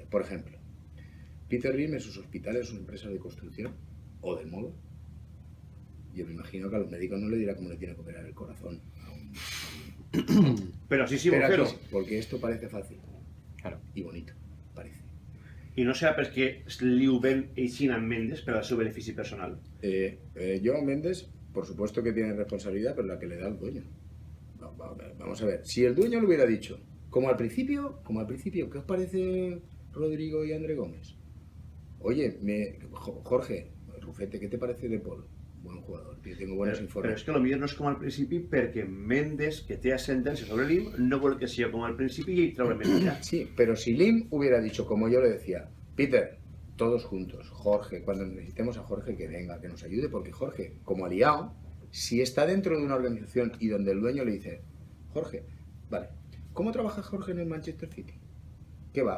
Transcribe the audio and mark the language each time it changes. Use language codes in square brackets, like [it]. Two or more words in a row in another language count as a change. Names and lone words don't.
[es] Por ejemplo, Peter Lim en sus hospitales es una empresa de construcción o de moda. Yo me imagino que a los médicos no le dirá cómo le tiene que operar el corazón a un... Pero así sí, Pero aquí, porque esto parece fácil. Claro. Y bonito, parece. [ca] I no serà perquè li ho ven eixint amb Mendes per al seu benefici personal. [es] Joan Mendes, por supuesto que tiene responsabilidad, pero la que le da el dueño. Vamos a ver, si el dueño le hubiera dicho, como al principio, ¿qué os parece Rodrigo y André Gómez? Oye, Jorge, Rufete, ¿qué te parece de Paul? Buen jugador, yo tengo buenos informes. [ca] Però és que potser no és com al principi perquè Mendes, que té ascendència sobre Lim, no vol que sigui com al principi i ell treure més allà. [es] Sí, pero si Lim hubiera dicho, como yo le decía, Peter, todos juntos, Jorge, cuando necesitemos a Jorge que venga, que nos ayude, porque Jorge, como aliado, si está dentro de una organización y donde el dueño le dice, Jorge, vale, ¿cómo trabaja Jorge en el Manchester City? ¿Qué va?